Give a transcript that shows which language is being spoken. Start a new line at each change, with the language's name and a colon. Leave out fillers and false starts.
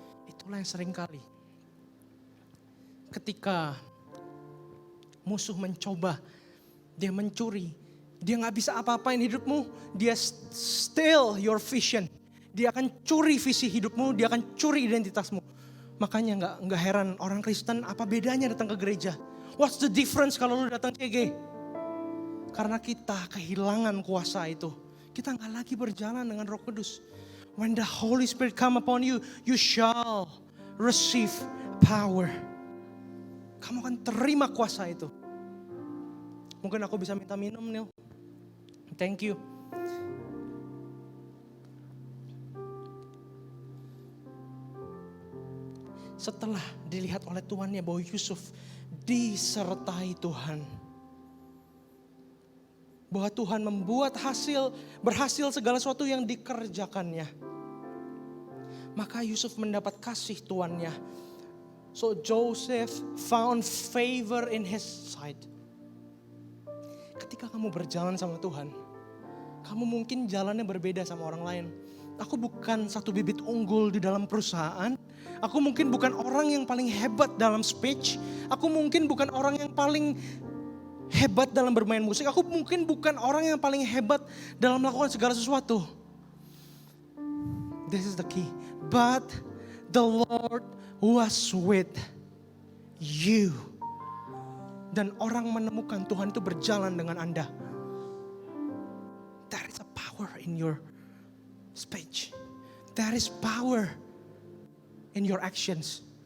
Indonesian: Itulah yang sering kali ketika musuh mencoba, dia mencuri, dia gak bisa apa-apain hidupmu, dia
English: steal your vision.
Indonesian: Dia akan curi visi hidupmu, dia akan curi identitasmu. Makanya gak heran orang Kristen apa bedanya datang ke gereja.
English: What's the difference
Indonesian: kalau lu datang CG? Karena kita kehilangan kuasa itu. Kita gak lagi berjalan dengan Roh Kudus.
English: When the Holy Spirit come upon you, you shall receive power.
Indonesian: Kamu akan terima kuasa itu. Mungkin aku bisa minta minum, Neil.
English: Thank you.
Indonesian: Setelah dilihat oleh tuannya bahwa Yusuf disertai Tuhan. Bahwa Tuhan membuat berhasil segala sesuatu yang dikerjakannya. Maka Yusuf mendapat kasih tuannya.
English: So Joseph found favor in his sight.
Indonesian: Ketika kamu berjalan sama Tuhan, kamu mungkin jalannya berbeda sama orang lain. Aku bukan satu bibit unggul di dalam perusahaan. Aku mungkin bukan orang yang paling hebat dalam speech. Aku mungkin bukan orang yang paling hebat dalam bermain musik. Aku mungkin bukan orang yang paling hebat dalam melakukan segala sesuatu.
English: This is the key. But the Lord was with you.
Indonesian: Dan orang menemukan Tuhan itu berjalan dengan Anda.
English: There is a power in your speech. There is power in your actions.